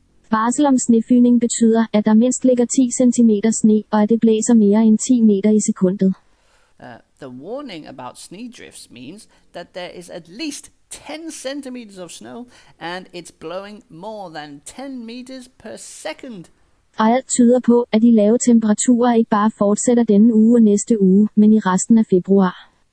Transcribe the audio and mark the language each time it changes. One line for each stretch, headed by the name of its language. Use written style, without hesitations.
Danish: Varsel om snefygning betyder, at der mindst ligger 10 cm sne, og at det blæser mere end 10 meter i sekundet.
English: The warning about snow drifts means that there is at least 10 centimeters of snow, and it's blowing more than 10 meters per second.
Danish: Og alt tyder på, at de lave temperaturer ikke bare fortsætter denne uge og næste uge, men i resten af februar.